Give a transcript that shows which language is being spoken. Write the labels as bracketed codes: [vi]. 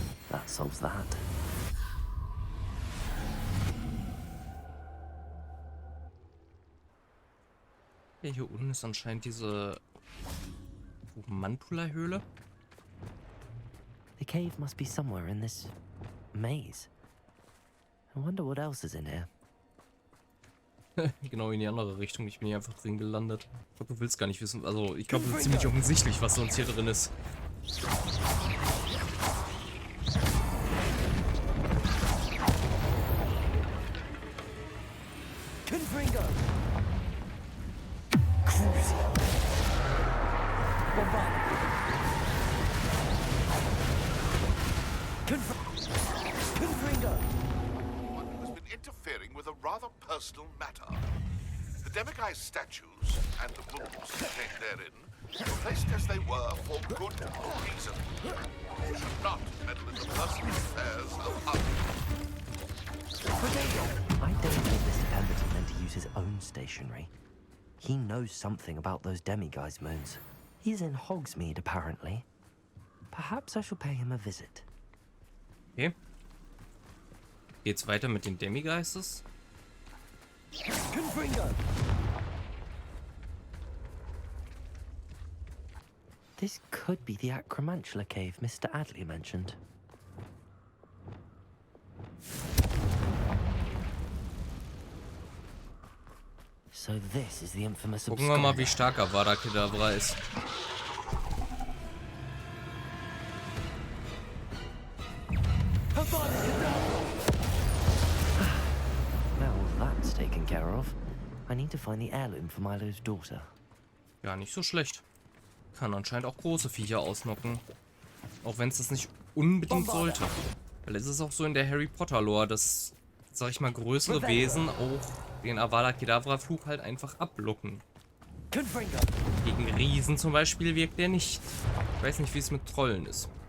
[en] That solves that. [de] Ja, hier unten ist anscheinend diese Mantula-Höhle. [en] The cave must be somewhere in this maze. I wonder what else is in here. [de] Genau in die andere Richtung. Ich bin hier einfach drin gelandet. Ich glaube, du willst gar nicht wissen. Also, ich glaube, es ist ziemlich offensichtlich, was sonst hier drin ist. [la] Confringo. Confringo. [en] One who has been interfering with a rather personal matter. The demiguise statues and the rules contained therein were placed as they were for good reason. You should not meddle in the personal affairs of others. I don't think Mr. Pemberton meant to use his own stationery. He knows something about those demiguise moons. He's in Hogsmeade, apparently. Perhaps I shall pay him a visit. Okay. [de] Geht's weiter mit den Demigeistes? [la] Confringo. [en] This could be the Acromantula cave Mr. Adley mentioned. So this is the infamous [de] Gucken wir mal, wie [en] obscura. [de] stark Avada Kedavra ist. [en] Now that's taken care of. I need to find the heirloom for Milo's daughter. [de] Ja, nicht so schlecht. Kann anscheinend auch große Viecher ausnocken. Auch wenn es das nicht unbedingt sollte. Weil es ist auch so in der Harry Potter Lore, dass, sag ich mal, größere Wesen auch den Avada Kedavra Fluch halt einfach ablocken. [la] Confringo. [de] Gegen Riesen zum Beispiel wirkt der nicht. Ich weiß nicht, wie es mit Trollen ist.